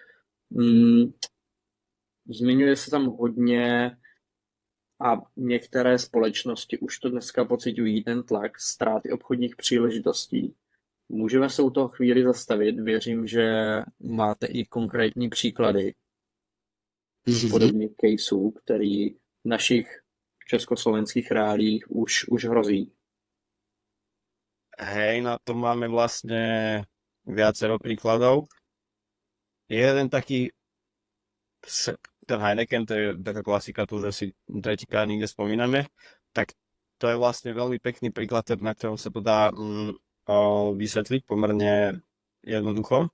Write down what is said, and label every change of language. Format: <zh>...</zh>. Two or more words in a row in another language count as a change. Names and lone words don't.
<cs>Zmiňuje se tam hodně a některé společnosti už to dneska pociťují ten tlak ztráty obchodních příležitostí. Můžeme se u toho chvíli zastavit. Věřím, že máte i konkrétní příklady podobných caseů, který v našich československých reálích už hrozí.</cs> <sk>Hej, na to máme vlastne viacero príkladov. Jeden taký, ten Heineken, to je taká klasika, tu už asi tretíkrát nikde spomíname, tak to je vlastne veľmi pekný príklad, na ktorom sa to dá vysvetliť pomerne jednoducho.</sk>